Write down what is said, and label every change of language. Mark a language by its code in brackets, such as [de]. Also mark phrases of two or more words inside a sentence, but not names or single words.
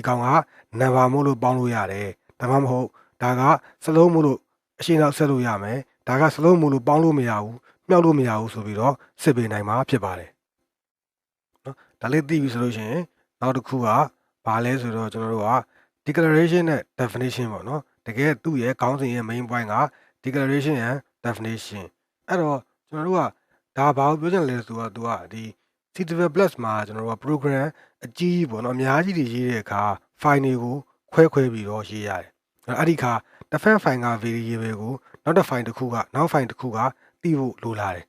[my] ကောင်က number မို့လို့ပေါင်းလို့ရတယ်ဒါမှမဟုတ်ဒါကစလုံးမို့လို့အရှင်းနောက်ဆက်လို့ရမယ်ဒါကစလုံးမို့လို့ပေါင်းလို့မရဘူးမြှောက်လို့မရဘူးဆိုပြီးတော့စစ်ပေးနိုင်မှာဖြစ်ပါတယ်နော်ဒါလေးသိပြီဆိုလို့ရှိရင်နောက်တစ်ခုကဘာလဲဆိုတော့ကျွန်တော်တို့က declaration နဲ့ definition ပေါ့နော်တကယ်သူ့ရဲ့ခေါင်းစဉ်ရဲ့ [en] main point [my] က [en] declaration and definition [my] အဲ့တော့ကျွန်တော်တို့ကဒါဘာကိုပြောချင်လဲဆိုတော့သူကဒီ C++ plus မှာကျွန်တော်တို့က program အကြီးပေါ့နော်အများကြီးတွေရေးတဲ့အခါ file တွေကိုခွဲပြီးတော့ရေးရတယ်အဲ့ဒီအခါတစ်ဖက် file က variable ကိုနောက်တစ် file တစ်ခုကနောက် file တစ်ခုကသိဖို့လိုလာတယ်